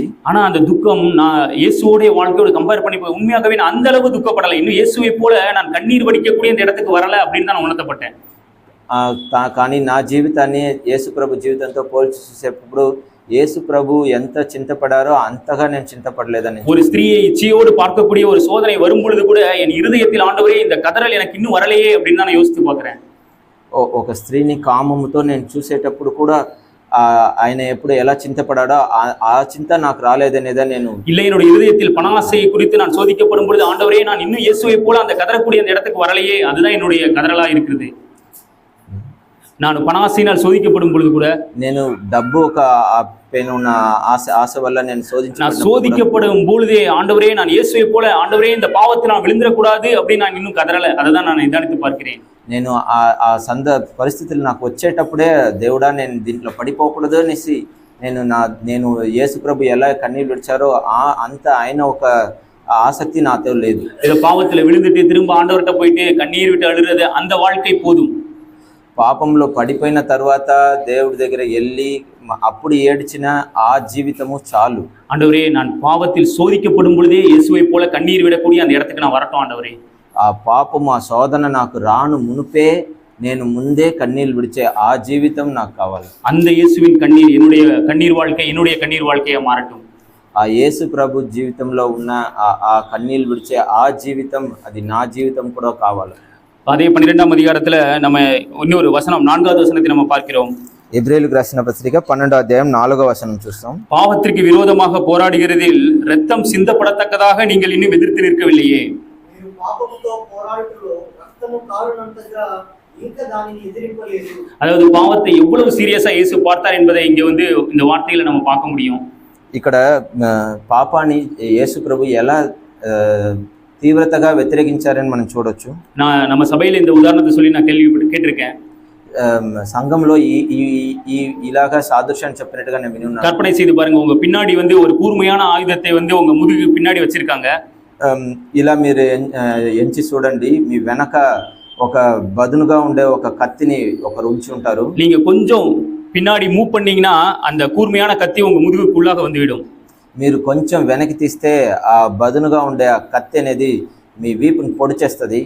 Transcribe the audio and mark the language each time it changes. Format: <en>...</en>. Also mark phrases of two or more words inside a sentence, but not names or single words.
<ta>ஆனா அந்த துக்கம் நான் இயேசுவோடைய வாழ்க்கையோட கம்பேர் பண்ணி உண்மையாகவே நான் அந்த அளவு துக்கப்படலை. இன்னும் இயேசுவை போல நான் கண்ணீர் வடிக்கக்கூடிய இந்த இடத்துக்கு வரல அப்படின்னு தான் நான் உணர்த்தப்பட்டேன்.</ta> <te>కానీ నా జీవితాన్ని యేసు ప్రభు జీవితంతో పోల్చి చూసేటప్పుడు యేసు ప్రభు ఎంత చింతపడారో అంతగా నేను చింతపడలేదని.</te> <ta>ஒரு ஸ்திரீயை இச்சையோடு பார்க்கக்கூடிய ஒரு சோதனை வரும் பொழுது கூட என் இருதயத்தில் ஆண்டவரே இந்த கதறல் எனக்கு இன்னும் வரலையே அப்படின்னு நான் யோசித்து பார்க்கிறேன்.</ta> <te>ఒక స్త్రీని కామముతో నేను చూసేటప్పుడు కూడా ఆయన ఎప్పుడు ఎలా చింతపడాడో ఆ చింత నాకు రాలేదనేదా నేను.</te> <ta>இல்லை, என்னுடைய இருதயத்தில் பணாசையை குறித்து நான் சோதிக்கப்படும் பொழுது ஆண்டவரே நான் இன்னும் இயேசுவை போல அந்த கதறக்கூடிய அந்த இடத்துக்கு வரலையே, அதுதான் என்னுடைய கதறலா இருக்கிறது. நான் பணாசையினால் சோதிக்கப்படும் பொழுது கூட</ta> <te>నేను డబ్బు ఒక పెనున్న ఆశ వల్ల నేను</te> <ta>சோதிக்கப்படும் பொழுதே ஆண்டவரே நான் இயேசுவை போல ஆண்டவரே இந்த பாவத்தை நான் விழுந்துடக்கூடாது அப்படின்னு நான் இன்னும் கதறல. அதை தான் நான் நிதானித்து பார்க்கிறேன்.</ta> <te>నేను ఆ పరిస్థితులు నాకు వచ్చేటప్పుడే దేవుడా నేను దీంట్లో పడిపోకూడదు అనేసి నేను యేసు ప్రభు ఎలా కన్నీళ్ళు విడిచారో అంత ఆయన ఒక ఆసక్తి నాతో లేదు.</te> <ta>இதை பாவத்தில் விழுந்துட்டு திரும்ப ஆண்டவர்கிட்ட போயிட்டு கண்ணீர் விட்டு அழுறது அந்த வாழ்க்கை போதும்.</ta> <te>పాపంలో పడిపోయిన తర్వాత దేవుడి దగ్గర వెళ్ళి అప్పుడు ఏడ్చిన ఆ జీవితము చాలు.</te> <ta>ஆண்டவரே நான் பாவத்தில் சோதிக்கப்படும் பொழுதே இயேசுவை போல கண்ணீர் விடக்கூடிய அந்த இடத்துக்கு நான் வரட்டும் ஆண்டவரே.</ta> <te>ఆ పాపము ఆ శోధన నాకు రాను మునుపే నేను ముందే కన్నీళ్ళు విడిచే ఆ జీవితం నాకు కావాలి.</te> <ta>அந்த இயேசுவின் கண்ணீர் என்னுடைய கண்ணீர் வாழ்க்கை என்னுடைய கண்ணீர் வாழ்க்கையா மாறட்டும்.</ta> <te>ఆ యేసు ప్రభు జీవితంలో ఉన్న ఆ కన్నీళ్ళు విడిచే ఆ జీవితం అది నా జీవితం కూడా కావాలి.</te> <ta>அதே 12ஆம் அதிகாரத்துல நம்ம இன்னொரு வசனம் 4வது வசனத்தை நம்ம பார்க்கிறோம்.</ta> <te>ఎబ్రేలుకు రాసిన పత్రిక 12వ అధ్యాయం 4వ వచనం చూస్తాం.</te> <ta>பாவத்திற்கு விரோதமாக போராடுகிறதில் இரத்தம் சிந்தப்படத்தக்கதாக நீங்கள் இன்னும் எதிர்த்து நிற்கவில்லையே.</ta> <te>మీరు పాపముతో పోరాడుటలో రక్తము కారునంతగా ఇంకా దానిని ఎదిరింపలేదు.</te> <ta>அதாவது பாவத்தை எவ்வளவு சீரியஸா இயேசு பார்த்தார் என்பதை இங்க இந்த வார்த்தையில நம்ம பார்க்க முடியும்.</ta> <te>ఇక్కడ పాపాన్ని యేసు ప్రభు ఎలా తీవ్రతగా వ్యతిరేకించారని మనం చూడొచ్చు.</te> <ta>நம்ம சபையில இந்த உதாரணத்தை சொல்லி நான் கேட்டிருக்கேன்.</ta> <te>సంఘంలో ఇలాగా సాదృశ్యాన్ని చెప్పినట్టుగా నేను వినున్నాను.</te> <ta>கற்பனை செய்து பாருங்க, உங்க பின்னாடி ஒரு கூர்மையான ஆயுதத்தை உங்க முதுகு பின்னாடி வச்சிருக்காங்க.</ta> <te>ఇలా మీరు ఎంచి చూడండి, మీ వెనక ఒక బదునుగా ఉండే ఒక కత్తిని ఒకరు ఉంచి ఉంటారు.</te> <ta>நீங்க கொஞ்சம் பின்னாடி மூவ் பண்ணீங்கன்னா அந்த கூர்மையான கத்தி உங்க முதுகுக்குள்ளாக வந்துவிடும்.</ta> <te>మీరు కొంచెం వెనక్కి తీస్తే ఆ బదునుగా ఉండే ఆ కత్తి అనేది మీ వీపుని పొడిచేస్తుంది.</te>